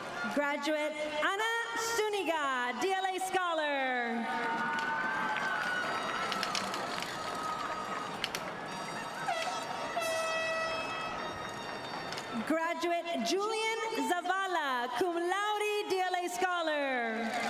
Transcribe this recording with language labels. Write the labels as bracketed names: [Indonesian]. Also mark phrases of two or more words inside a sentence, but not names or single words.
[English] Graduate Ana Zuniga, DLA Scholar. Graduate Julian Zavala, [Latin] cum laude, [English] DLA Scholar.